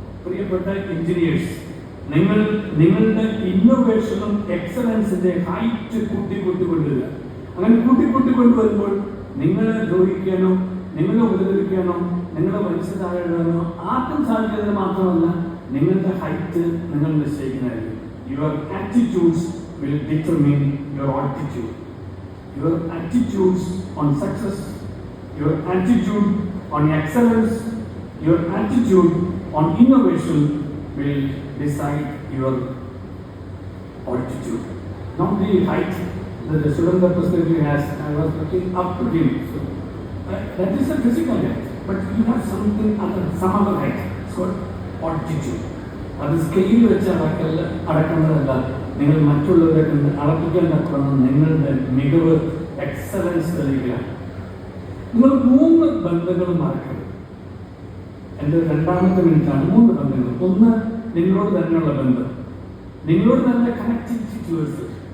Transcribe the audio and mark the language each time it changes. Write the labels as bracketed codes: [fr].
[ml] പ്രിയപ്പെട്ട എഞ്ചിനീയേഴ്സ്, നിങ്ങളുടെ ഇന്നോവേഷനും എക്സലൻസിന്റെ ഹൈറ്റ് കൂട്ടിക്കൊണ്ടുവരിക. അങ്ങനെ കൂട്ടിക്കൊണ്ടുവരുമ്പോൾ നിങ്ങളെ ദ്രോഹിക്കാനോ നിങ്ങളെ ഉപദ്രവിക്കാനോ നിങ്ങളെ വലിച്ചു താഴെയിടാനോ ആർക്കും സാധിക്കുന്നത് മാത്രമല്ല, നിങ്ങളുടെ ഹൈറ്റ് നിങ്ങൾ നിശ്ചയിക്കുന്നതായിരിക്കും. [en] Your attitudes will determine your altitude. Your attitudes on success, your attitude on excellence, your attitude on innovation will decide your altitude, not the height that the student representative has. I was looking up to him. So that is a physical height, but you have something other, some other height. It's called altitude. [ml] അത് scale വെച്ച് അടക്കുന്നതല്ല. നിങ്ങൾ മറ്റുള്ളവരെ കൊണ്ട് അളപ്പിക്കാൻ തക്കണം. നിങ്ങളുടെ മികവ്, excellence തെളിയിക്കുകയാണ്. നിങ്ങൾ 3 ബന്ധങ്ങൾ മറക്കരുത്. എൻ്റെ 2ാമത്തെ മിനിറ്റാണ്. 3 ബന്ധങ്ങൾ. ഒന്ന്, നിങ്ങളോട് തന്നെയുള്ള ബന്ധം, നിങ്ങളോട് തന്നെ കണക്ടിവിറ്റി ടൂവേഴ്സ്.